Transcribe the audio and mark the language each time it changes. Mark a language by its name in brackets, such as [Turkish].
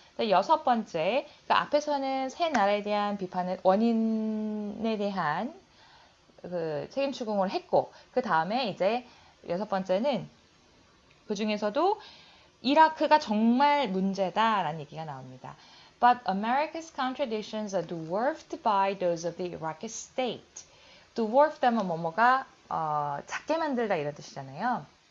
[Korean] 여섯 번째, 그 앞에서는 세 나라에 대한 비판을 원인에 대한 그 책임 추궁을 했고 그 다음에 이제 여섯 번째는 그 중에서도 이라크가 정말 문제다라는 얘기가 나옵니다. [English] But America's contradictions are dwarfed by those of the Iraqi state. [Korean] dwarfed 하면 뭐뭐가 작게 만들다 이런 뜻이잖아요.